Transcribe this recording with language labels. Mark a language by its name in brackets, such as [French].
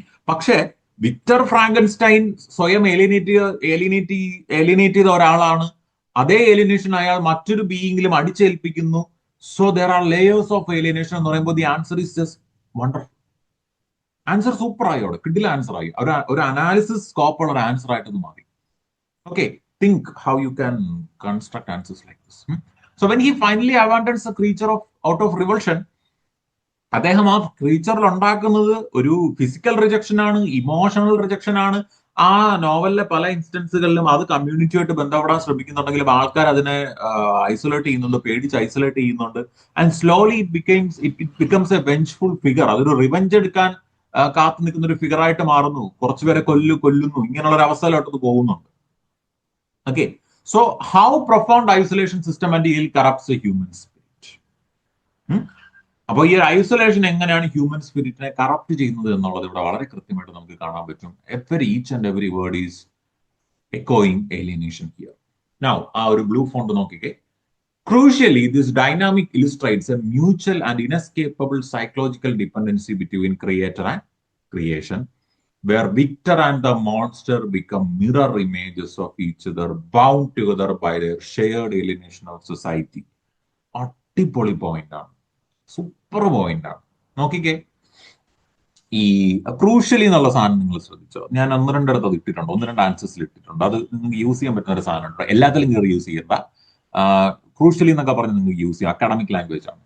[Malayalam] പക്ഷേ Victor Frankenstein സ്വയം alienate ചെയ്ത ഒരാളാണ്. അതേ ഏലിയനേഷൻ അയാൾ മറ്റൊരു ബീയിങ്ങിലും അടിച്ചേൽപ്പിക്കുന്നു. [English] so there are layers of alienation [Malayalam] എന്ന് പറയുമ്പോൾ [English] The answer is just wonderful. [Malayalam] Answer super ആയി, അവിടെ കിഡിൽ ആൻസർ ആയി, ഒരു അനാലിസിസ് സ്കോപ്പ് ഉള്ള ഒരു ആൻസർ ആയിട്ട് ഇത് മാറി. [English] Okay, think how you can construct answers like this. So when he finally abandons a creature out of revulsion, [Malayalam] അദ്ദേഹം ആ ക്രീച്ചറിൽ ഉണ്ടാക്കുന്നത് ഒരു ഫിസിക്കൽ റിജക്ഷൻ ആണ്, ഇമോഷണൽ റിജക്ഷൻ ആണ്. ആ നോവലിലെ പല ഇൻസ്റ്റൻസുകളിലും അത് കമ്മ്യൂണിറ്റിയായിട്ട് ബന്ധപ്പെടാൻ ശ്രമിക്കുന്നുണ്ടെങ്കിലും ആൾക്കാർ അതിനെ ഐസൊലേറ്റ് ചെയ്യുന്നുണ്ട്, പേടിച്ച് ഐസൊലേറ്റ് ചെയ്യുന്നുണ്ട്. [English] And slowly it becomes a vengeful figure. [Malayalam] അതൊരു റിവെഞ്ച് എടുക്കാൻ കാത്തു നിൽക്കുന്ന ഒരു ഫിഗർ ആയിട്ട് മാറുന്നു. കുറച്ചുപേരെ കൊല്ലുന്നു, ഇങ്ങനെയുള്ള ഒരു അവസ്ഥയിലോട്ട് പോകുന്നുണ്ട്. [English] Okay, so how profound isolation system and ill corrupts a human spirit? [Malayalam] അപ്പോൾ ഈ ഐസൊലേഷൻ എങ്ങനെയാണ് ഹ്യൂമൻ സ്പിരിറ്റിനെ കറപ്റ്റ് ചെയ്യുന്നത് എന്നുള്ളത് ഇവിടെ വളരെ കൃത്യമായിട്ട് നമുക്ക് കാണാൻ പറ്റും. [English] Each and every word is എക്കോയിങ് alienation here. [Malayalam] Now ആ ഒരു ബ്ലൂ ഫോണ്ട് നോക്കിക്കേ. [English] Crucially, this dynamic illustrates a mutual and inescapable psychological dependency between creator and creation, where Victor and the monster become mirror images of each other, bound together by their shared alienation of society. [Malayalam] അടിപൊളി point ആണ്, super point ആണ്. നോക്കിക്കേ, ഈ ക്രൂഷ്യലി എന്നുള്ള സാധനം നിങ്ങൾ ശ്രദ്ധിച്ചോ? ഞാൻ 1-2 അത് ഇട്ടിട്ടുണ്ട്, 1-2 ആൻസേഴ്സിൽ ഇട്ടിട്ടുണ്ട്. അത് നിങ്ങൾക്ക് യൂസ് ചെയ്യാൻ പറ്റുന്ന ഒരു സാധനമുണ്ട്. എല്ലാത്തിലും കയറി യൂസ് ചെയ്യണ്ട. ക്രൂഷ്യലി എന്നൊക്കെ പറഞ്ഞ് നിങ്ങൾക്ക് യൂസ് ചെയ്യാം, അക്കാഡമിക് ലാംഗ്വേജ് ആണ്.